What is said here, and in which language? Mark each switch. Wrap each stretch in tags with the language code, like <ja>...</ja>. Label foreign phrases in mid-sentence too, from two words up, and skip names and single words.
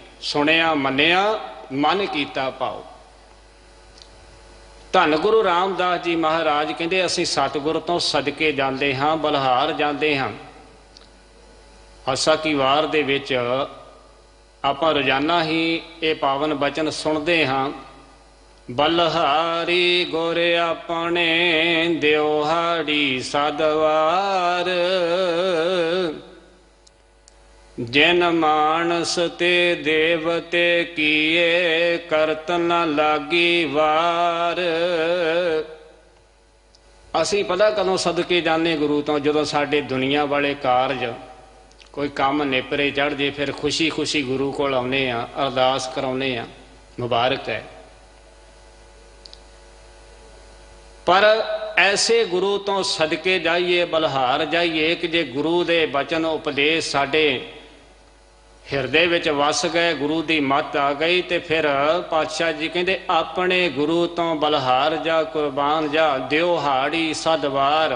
<pa>ਸੁਣਿਆ ਮੰਨਿਆ ਮਨਿ ਕੀਤਾ ਭਾਉ। ਧੰਨ ਗੁਰੂ ਰਾਮਦਾਸ ਜੀ ਮਹਾਰਾਜ ਕਹਿਤੇ ਅਸੀਂ ਸਤਿਗੁਰ ਤੋਂ ਸਦਕੇ ਜਾਤੇ ਹਾਂ, ਬਲਿਹਾਰ ਜਾਤੇ ਹਾਂ। ਆਸਾ ਕੀ ਵਾਰ ਦੇ ਵਿਚ ਆਪਾਂ ਰੋਜ਼ਾਨਾ ਹੀ ਯੇ ਪਾਵਨ ਬਚਨ ਸੁਣਤੇ ਹਾਂ, ਬਲਿਹਾਰੀ ਗੁਰ ਅਪਣੇ ਦਿਉਹਾੜੀ ਸਦ ਵਾਰ, ਜਿਨ ਮਾਣਸ ਤੇ ਦੇਵਤੇ ਕੀਏ ਕਰਤ ਨ ਲਾਗੀ ਵਾਰ। ਅਸੀਂ ਪਤਾ ਕਦੋਂ ਸਦਕੇ ਜਾਨੇ ਗੁਰੂ ਤੋਂ, ਜਦੋਂ ਸਾਡੇ ਦੁਨੀਆ ਵਾਲੇ ਕਾਰਜ ਕੋਈ ਕੰਮ ਨੇਪਰੇ ਚੜ੍ਹ ਜੇ, ਫਿਰ ਖ਼ੁਸ਼ੀ ਖ਼ੁਸ਼ੀ ਗੁਰੂ ਕੋਲ ਆਉਣੇ ਆ, ਅਰਦਾਸ ਕਰਾਉਣੇ ਆ, ਮੁਬਾਰਕ ਹੈ। ਪਰ ਐਸੇ ਗੁਰੂ ਤੋਂ ਸਦਕੇ ਜਾਈਏ, ਬਲਿਹਾਰ ਜਾਈਏ ਕਿ ਜੇ ਗੁਰੂ ਦੇ ਬਚਨ ਉਪਦੇਸ਼ ਸਾਡੇ ਹਿਰਦੇ ਵਿਚ ਵੱਸ ਗਏ, ਗੁਰੂ ਕੀ ਮਤ ਆ ਗਈ, ਤੋ ਫਿਰ ਪਾਤਸ਼ਾਹ ਜੀ ਕਹਿਤੇ ਅਪਣੇ ਗੁਰੂ ਤੋਂ ਬਲਿਹਾਰ ਜਾ, ਕੁਰਬਾਨ ਜਾ, ਦਿਉਹਾੜੀ ਸਦ ਵਾਰ।</pa>